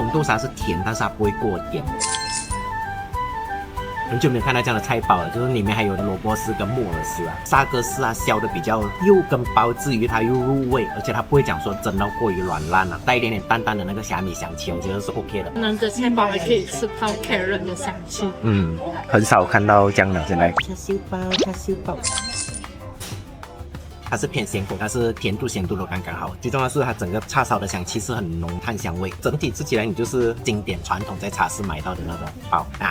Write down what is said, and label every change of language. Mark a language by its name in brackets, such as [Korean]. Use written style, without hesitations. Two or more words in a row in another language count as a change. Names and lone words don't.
[Chinese] 紅豆沙是甜，但是它不會過甜。 很久沒有看到這樣的菜包了，就是裡面還有蘿蔔絲跟木耳絲啊，沙葛絲啊，削的比較又跟包之餘它又入味，而且它不會講說蒸到過於軟爛啊，帶一點點淡淡的那個蝦米香氣，我覺得是 OK 的。那個菜包還可以吃到 carrot 的香氣。嗯，很少看到這樣的，現在。叉燒包。它是偏鹹口，但是甜度鹹度都剛剛好。最重要是它整個叉燒的香氣是很濃炭香味，整體吃起來你就是經典傳統在茶室買到的那種包啊。